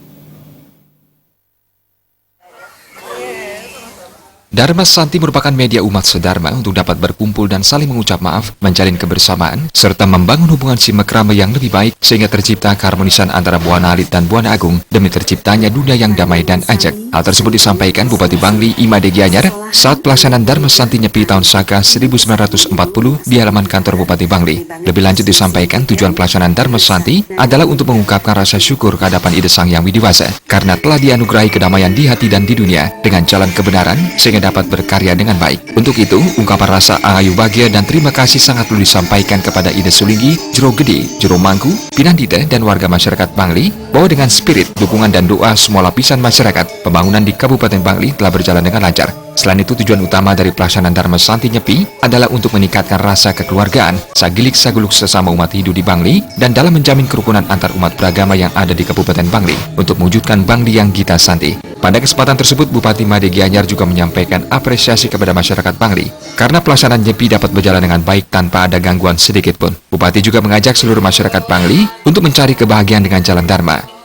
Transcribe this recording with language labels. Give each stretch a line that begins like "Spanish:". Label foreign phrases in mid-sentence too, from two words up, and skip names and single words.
Indonesian: Dharma Santi merupakan media umat sedharma untuk dapat berkumpul dan saling mengucap maaf, menjalin kebersamaan, serta membangun hubungan simekrama yang lebih baik sehingga tercipta keharmonisan antara Buana Alit dan Buana Agung demi terciptanya dunia yang damai dan ajak. Hal tersebut disampaikan Bupati Bangli Imade Gianyar saat pelaksanaan Dharma Santi Nyepi tahun Saka 1940 di halaman kantor Bupati Bangli. Lebih lanjut disampaikan tujuan pelaksanaan Dharma Santi adalah untuk mengungkapkan rasa syukur kehadapan Ida Sang Yang Widiwasa karena telah dianugerahi kedamaian di hati dan di dunia dengan jalan kebenaran sehingga dapat berkarya dengan baik. Untuk itu, ungkapan rasa angayu bahagia dan terima kasih sangat perlu disampaikan kepada Ida Sulinggi, Jero Gede, Jero Mangku, Pinandita, dan warga masyarakat Bangli bahwa dengan spirit, dukungan, dan doa semua lapisan masyarakat, pembangunan di Kabupaten Bangli telah berjalan dengan lancar. Selain itu, tujuan utama dari pelaksanaan Dharma Santi Nyepi adalah untuk meningkatkan rasa kekeluargaan,
Balinese: sagilik saguluk sesama umat Hindu di Bangli, dan dalam menjamin kerukunan antar umat beragama yang ada di Kabupaten Bangli untuk mewujudkan Bangli yang Gita Santi. Pada kesempatan tersebut, Bupati Imade Gianyar juga menyampaikan apresiasi kepada masyarakat Bangli karena pelaksanaan Nyepi dapat berjalan dengan baik tanpa ada gangguan sedikit pun. Bupati juga mengajak seluruh masyarakat Bangli untuk mencari kebahagiaan dengan jalan Dharma.